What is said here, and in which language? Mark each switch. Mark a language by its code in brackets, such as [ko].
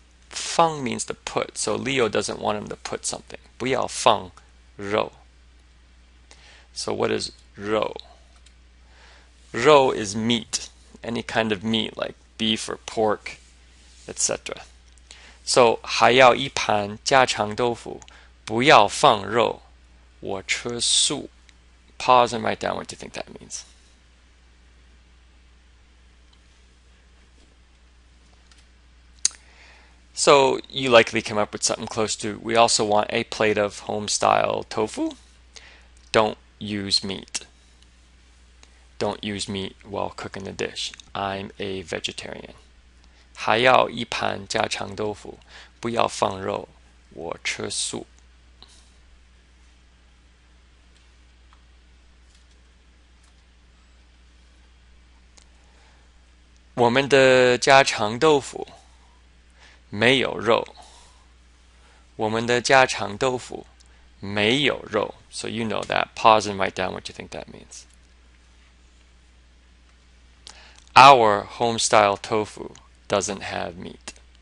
[en] 放 means to put. So Leo doesn't want him to put something. [zh] 不要放肉. [en] So what is 肉? 肉 is meat. Any kind of meat like beef or pork, etc. [zh] So 还要一盘家常豆腐，不要放肉，我吃素. [en] Pause and write down what you think that means. So you likely come up with something close to, we also want a plate of home-style tofu. Don't use meat. Don't use meat while cooking the dish. I'm a vegetarian. [zh] 还要一盘家常豆腐，不要放肉，我吃素. 我们的家常豆腐没有肉. 我们的家常豆腐没有肉. [en] So you know that. Pause and write down what you think that means. Our home-style tofu doesn't have meat.